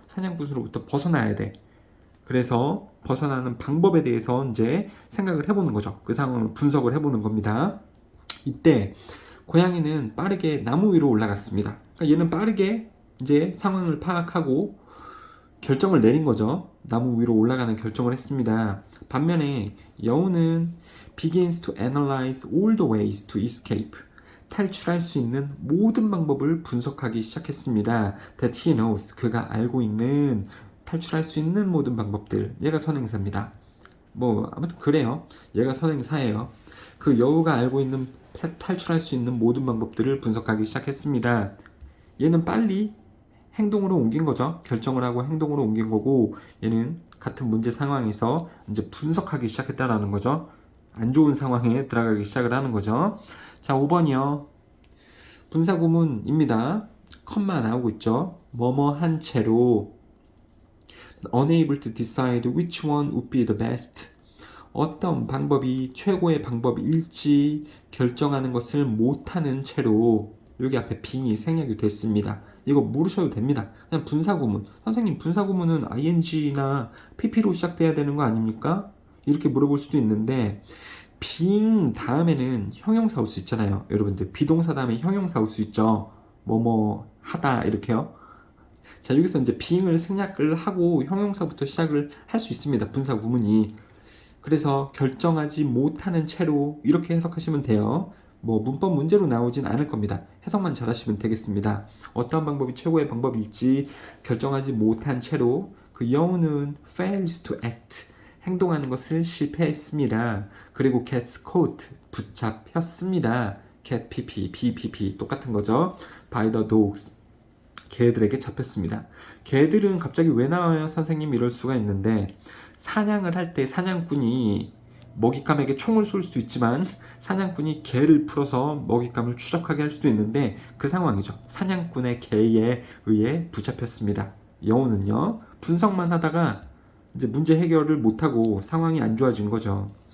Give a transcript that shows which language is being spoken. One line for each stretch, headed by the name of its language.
Korean: 사냥꾼으로부터 벗어나야 돼. 그래서 벗어나는 방법에 대해서 이제 생각을 해보는 거죠. 그 상황을 분석을 해보는 겁니다. 이때 고양이는 빠르게 나무 위로 올라갔습니다. 그러니까 얘는 빠르게 이제 상황을 파악하고 결정을 내린 거죠. 나무 위로 올라가는 결정을 했습니다. 반면에 여우는
English: begins to analyze all the ways to escape.
Korean: 탈출할 수 있는 모든 방법을 분석하기 시작했습니다.
English: That he knows.
Korean: 그가 알고 있는 탈출할 수 있는 모든 방법들. 얘가 선행사입니다. 뭐 아무튼 그래요. 얘가 선행사예요. 그 여우가 알고 있는 탈출할 수 있는 모든 방법들을 분석하기 시작했습니다. 얘는 빨리 행동으로 옮긴 거죠. 결정을 하고 행동으로 옮긴 거고 얘는 같은 문제 상황에서 이제 분석하기 시작했다라는 거죠. 안 좋은 상황에 들어가기 시작을 하는 거죠. 자, 5번이요. 분사구문입니다. 컴마 나오고 있죠. 뭐뭐 한 채로
English: unable to decide which one would be the best.
Korean: 어떤 방법이 최고의 방법일지 결정하는 것을 못하는 채로 여기 앞에 being이 생략이 됐습니다. 이거 모르셔도 됩니다. 그냥 분사구문. 선생님 분사구문은 ing나 pp로 시작돼야 되는 거 아닙니까? 이렇게 물어볼 수도 있는데 being 다음에는 형용사 올 수 있잖아요. 여러분들 비동사 다음에 형용사 올 수 있죠. 뭐뭐 하다 이렇게요. 자, 여기서 이제 being을 생략을 하고 형용사부터 시작을 할 수 있습니다. 분사구문이. 그래서 결정하지 못하는 채로 이렇게 해석하시면 돼요. 뭐 문법 문제로 나오진 않을 겁니다. 해석만 잘하시면 되겠습니다. 어떤 방법이 최고의 방법일지 결정하지 못한 채로 그 여우는
English: fails to act.
Korean: 행동하는 것을 실패했습니다.
English: 그리고 gets caught.
Korean: 붙잡혔습니다. get pp, bpp 똑같은 거죠.
English: by the dogs.
Korean: 개들에게 잡혔습니다. 개들은 갑자기 왜 나와요? 선생님 이럴 수가 있는데 사냥을 할 때 사냥꾼이 먹잇감에게 총을 쏠 수도 있지만 사냥꾼이 개를 풀어서 먹잇감을 추적하게 할 수도 있는데 그 상황이죠. 사냥꾼의 개에 의해 붙잡혔습니다. 여우는요 분석만 하다가 이제 문제 해결을 못하고 상황이 안 좋아진 거죠.